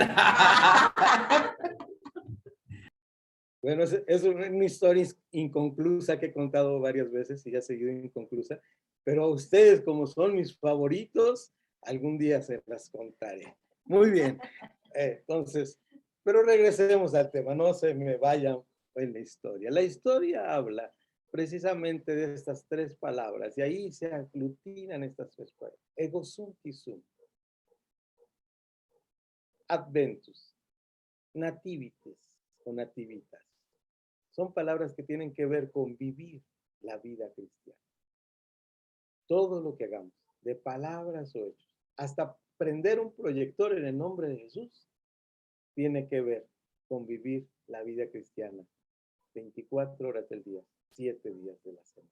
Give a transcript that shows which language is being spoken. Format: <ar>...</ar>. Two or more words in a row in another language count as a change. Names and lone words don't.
<es>Bueno, es una historia inconclusa que he contado varias veces y ha seguido inconclusa, pero a ustedes, como son mis favoritos, algún día se las contaré. Muy bien. Entonces, pero regresemos al tema, no se me vayan en la historia. La historia habla precisamente de estas tres palabras y ahí se aglutinan estas tres palabras.</es> <la>Ego sum qui sum. Adventus. Nativitas o nativitas.</la> <es>Son palabras que tienen que ver con vivir la vida cristiana. Todo lo que hagamos, de palabras o hechos, hasta prender un proyector en el nombre de Jesús, tiene que ver con vivir la vida cristiana 24 horas del día, 7 días de la semana.</es>